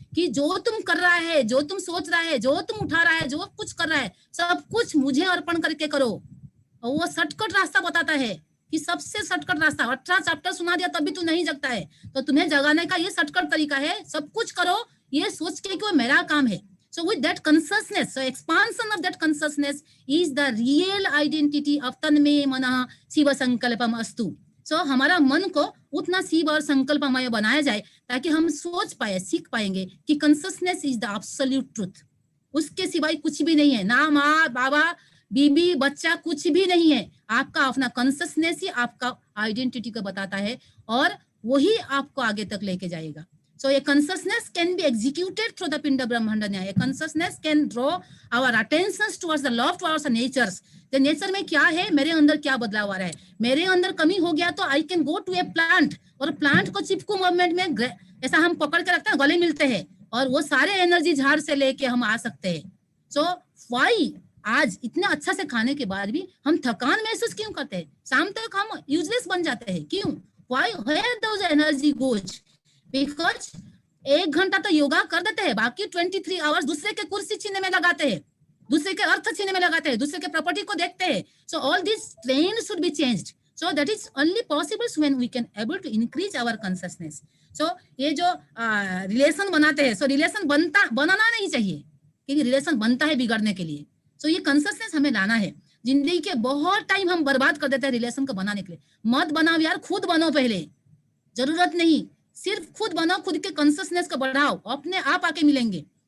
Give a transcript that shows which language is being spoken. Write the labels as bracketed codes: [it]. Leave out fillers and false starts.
[hi] कि जो तुम कर रहा है, जो तुम सोच रहा है, जो तुम उठा रहा है, जो कुछ कर रहा है, सब कुछ मुझे अर्पण करके करो। और वो शॉर्टकट रास्ता बताता है कि सबसे शॉर्टकट रास्ता, 18 चैप्टर सुना दिया तब भी तू नहीं जगता है, तो तुम्हें जगाने का ये शॉर्टकट तरीका है, सब कुछ करो ये सोच के कि वो मेरा काम है। [en] So with that consciousness, so expansion of that consciousness is the real identity of [sa] Tanme Manah Shiva Sankalpam Astu. [hi] So हमारा मन को उतना शिव और संकल्पमय बनाया जाए ताकि हम सोच पाए, सीख पाएंगे कि [en] consciousness is the absolute truth. [hi] उसके सिवाय कुछ भी नहीं है, ना माँ बाबा बीबी बच्चा कुछ भी नहीं है। आपका अपना कॉन्शियसनेस ही आपका आइडेंटिटी को बताता है और वही आपको आगे तक लेके जाएगा। [en] So a consciousness can be executed through the Pinda Brahmanda Nyaya. A consciousness can draw our attentions towards the law, towards the natures. [hi] The nature में क्या है, मेरे अंदर क्या बदलाव आ रहा है, मेरे अंदर कमी हो गया तो [en] I can go to a plant, [hi] और प्लांट को चिपकू मूवमेंट में ऐसा हम पकड़ के रखते हैं, गले मिलते हैं और वो सारे एनर्जी झाड़ से लेके हम आ सकते हैं। So why आज इतना अच्छा से खाने के बाद भी हम थकान महसूस क्यों करते हैं, शाम तक हम यूजलेस बन जाते हैं, क्यों? [en] Why? Where those energy goes? [hi] Because 1 घंटा तो योगा कर देते हैं, बाकी 23 आवर्स दूसरे के कुर्सी छीनने में लगाते हैं, दूसरे के अर्थ छीनने में लगाते हैं, दूसरे के प्रॉपर्टी को देखते हैं। [en] So all these trends should be changed. So that is only possible when we can able to increase our consciousness. [hi] So ये जो रिलेशन बनाते हैं, so रिलेशन बनाना नहीं चाहिए, क्योंकि रिलेशन बनता है बिगड़ने के लिए। So ये consciousness हमें लाना है। जिंदगी के बहुत टाइम हम बर्बाद कर देते हैं रिलेशन को बनाने के लिए। मत बनाओ यार, खुद बनो पहले, जरूरत नहीं, सिर्फ खुद बनो, खुद के कॉन्शियसनेस को बढ़ाओ, अपने आप आके मिलेंगे।